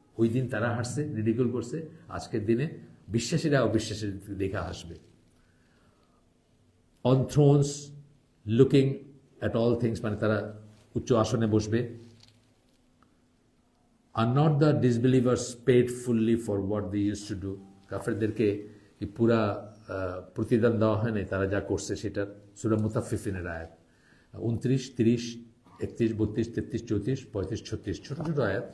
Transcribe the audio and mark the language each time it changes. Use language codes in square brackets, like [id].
[bn] ওই দিন তারা হাসছে, রিডিকুল করছে, আজকের দিনে বিশ্বাসীরা অবিশ্বাসীর দিকে হাসবে। [en] On thrones looking at all things, [bn] মানে তারা উচ্চ আসনে বসবে, [en] আর not the disbelievers paid fully for what they use to do, [bn] কাফেরদেরকে কি পুরা প্রতিদান দেওয়া হয়নি তারা যা করছে সেটার। সূরা মুতাফফিফিনের আয়াত 29, 30, 31, 32, 33, 34, 35, 36, ছোট ছোট আয়াত।